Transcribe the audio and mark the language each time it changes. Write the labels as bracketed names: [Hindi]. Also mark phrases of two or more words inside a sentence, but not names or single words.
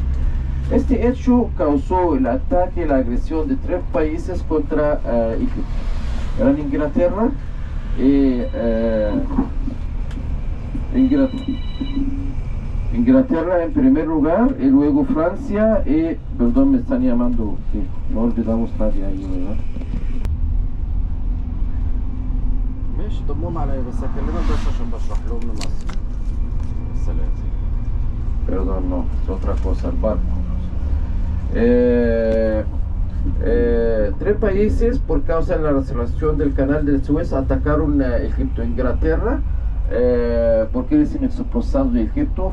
[Spanish] Este hecho causó el ataque y la agresión de 3 países contra Egipto. Eran Inglaterra, Inglaterra en primer lugar, y luego Francia y, perdón, me están llamando, que no olvidamos nadie ahí, ¿verdad? [Arabic] ماشي ضمهم عليا بس هكلمك بس عشان بشرح لهم مصر. [Spanish] Excelente. Perdón, no, es otra cosa, el barco. 3 países, por causa de la relación del Canal del Suez, atacaron a Egipto. Inglaterra, porque eres expulsado de Egipto.